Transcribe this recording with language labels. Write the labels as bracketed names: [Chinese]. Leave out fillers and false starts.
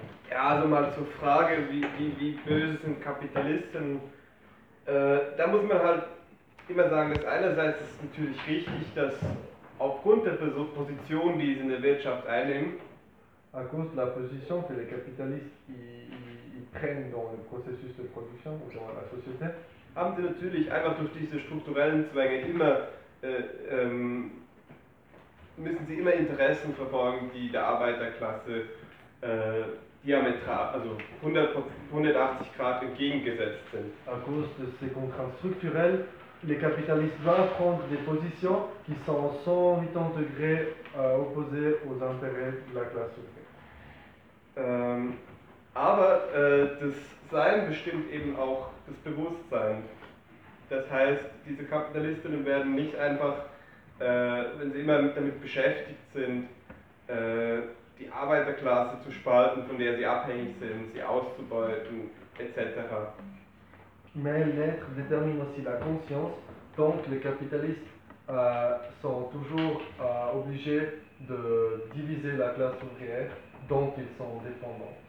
[German] Ja, also mal zur Frage, wie böse sind Kapitalisten? Da muss man halt immer sagen, dass einerseits ist natürlich richtig, dass aufgrund der Position, die sie in der Wirtschaft einnehmen, [French] à cause de la position que les capitalistes ils prennent dans le processus de production ou dans la société, [German] haben sie natürlich einfach durch diese strukturellen Zwänge immer müssen sie immer Interessen verfolgen, die der Arbeiterklasse diametral, also 180 Grad entgegengesetzt sind. [French] À cause de ces contraintes structurelles, les capitalistes vont prendre des positions qui sont 180 degrés opposées aux intérêts de la classe ouvrière. [German] Aber das Sein bestimmt eben auch das Bewusstsein. Das heißt, diese Kapitalistinnen werden nicht einfach, wenn sie immer damit beschäftigt sind, die Arbeiterklasse zu spalten, von der sie abhängig sind, sie auszubeuten, etc. [French] Mais l'être détermine aussi la conscience, donc les capitalistes sont toujours obligés de diviser la classe ouvrière, dont ils sont dépendants.